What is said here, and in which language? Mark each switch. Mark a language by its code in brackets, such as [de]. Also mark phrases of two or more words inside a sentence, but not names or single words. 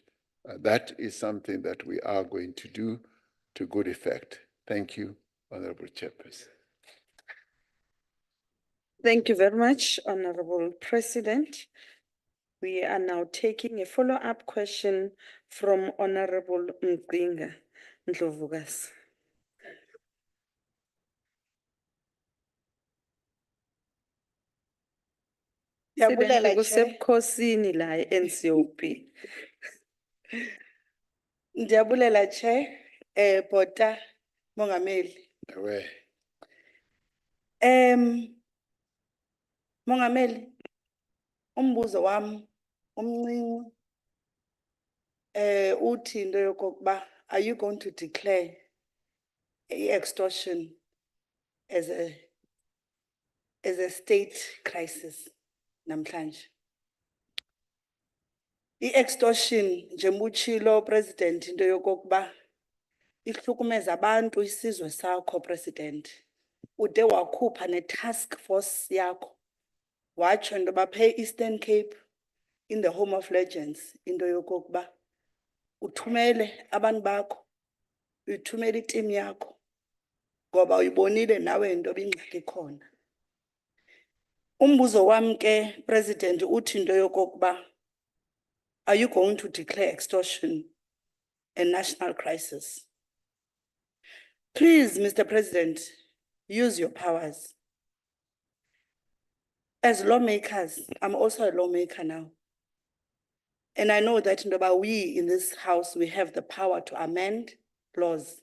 [en] That is something that we are going to do to good effect. Thank you, Honorable Chairperson. Thank you very much, Honorable President. We are now taking a follow-up question from Honorable Mgcinga Ndlovukazi. [xh] Ndiyabulela, Kusebukhosini la NCOP. Ndiyabulela, Chair. Bota Mongameli. Ewe. Mongameli, umbuzo wami umncinci uthi into yokokuba, [en] are you going to declare extortion as a state crisis namhlanje? [xh] I-extortion njengoba utshilo President into yokokuba ihlukumeza abantu isizwe sakho President. Ude wakhupha ne-task force yakho watsho into yoba phe [en] Eastern Cape in the Home of Legends [xh] into yokokuba uthumele abantu bakho, uthumele iteam yakho ngoba uyibonile nawe into bingxaki khona. Umbuzo wami ke President uthi into yokokuba, [en] are you going to declare extortion a national crisis? Please, Mr. President, use your powers. As lawmakers, I'm also a lawmaker now. And I know that we in this house, we have the power to amend laws.